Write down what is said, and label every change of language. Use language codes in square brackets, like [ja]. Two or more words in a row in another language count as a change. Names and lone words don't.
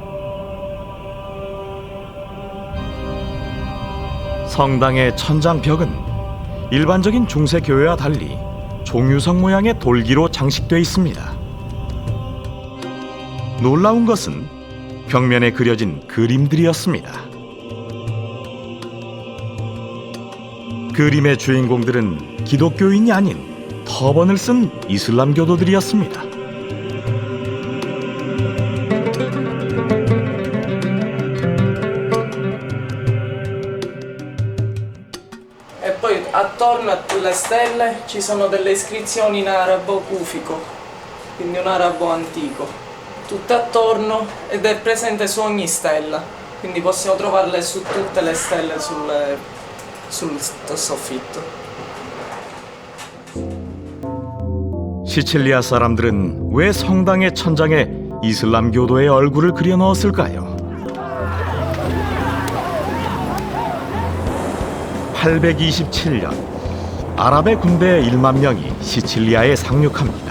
[ko] 성당의 천장 벽은 일반적인 중세 교회와 달리 종유석 모양의 돌기로 장식되어 있습니다. 놀라운 것은 벽면에 그려진 그림들이었습니다. 그림의 주인공들은 기독교인이 아닌 터번을 쓴 이슬람 교도들이었습니다. [it] E poi attorno alle stelle ci sono delle iscrizioni in arabo cufico, quindi un arabo antico, tutte attorno ed è presente su ogni stella, quindi possiamo trovarle su tutte le stelle sul soffitto. [ko] 시칠리아 사람들은 왜 성당의 천장에 이슬람 교도의 얼굴을 그려 넣었을까요? 827년 아랍의 군대 1만 명이 시칠리아에 상륙합니다.